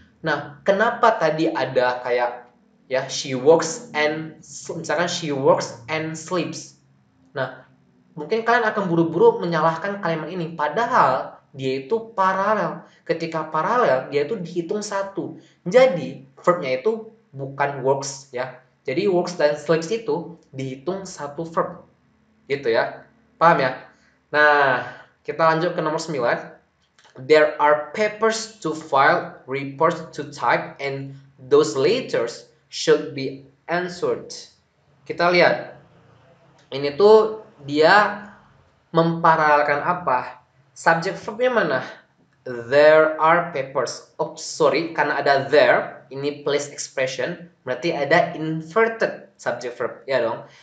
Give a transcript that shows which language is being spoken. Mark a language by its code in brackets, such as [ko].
[id] Nah, kenapa tadi ada kayak ya [en] she works and [id] misalkan [en] she works and sleeps. [id] Nah, mungkin kalian akan buru-buru menyalahkan kalimat ini, padahal dia itu paralel. Ketika paralel, dia itu dihitung satu. Jadi, verbnya itu bukan works ya. Jadi works dan sleeps itu dihitung satu verb. Gitu ya. Paham ya? Nah, kita lanjut ke nomor 9. [en] There are papers to file, reports to type, and those letters should be answered. [id] Kita lihat. Ini tuh dia memparalelkan apa? Subjek verbnya mana? [en] There are papers. Oh, sorry, [id] karena ada there, ini place expression, berarti ada inverted subject verb, ya dong.